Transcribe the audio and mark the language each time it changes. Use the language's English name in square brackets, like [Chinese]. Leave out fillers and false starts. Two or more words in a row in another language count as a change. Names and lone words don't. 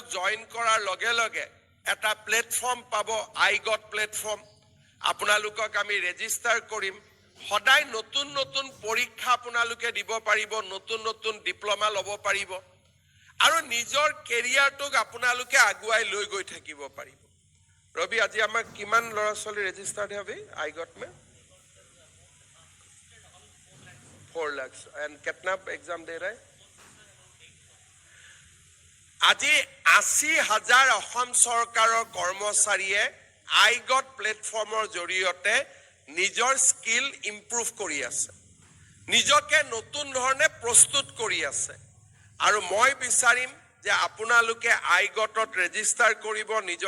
[Assamese] জয়েন কৰাৰ লগে লগে এটা প্লেটফৰ্ম পাব আইগট প্লেটফৰ্ম আপোনালোকক আমি ৰেজিষ্টাৰ কৰিম সদায় নতুন নতুন পৰীক্ষা আপোনালোকে দিব পাৰিব নতুন নতুন ডিপ্লোমা ল'ব পাৰিব আৰু নিজৰ কেৰিয়াৰটোক আপোনালোকে আগুৱাই লৈ গৈ থাকিব পাৰিব ৰবি আজি আমাৰ কিমান ল'ৰা ছোৱালী ৰেজিষ্টাৰ্ড [Hindi] होंगे आइगट में 4 लाख एंड कितना एग्जाम दे रहे [Assamese] আজি 80,000 অসম চৰকাৰৰ কৰ্মচাৰীয়ে আইগট প্লেটফৰ্মৰ জৰিয়তে নিজৰ [English] skill improve [Assamese] কৰি আছে নিজকে নতুন ধৰণে প্ৰস্তুত কৰি আছে আৰু মই বিচাৰিম যে আপোনালোকে আইগটত ৰেজিষ্টাৰ কৰিব নিজৰ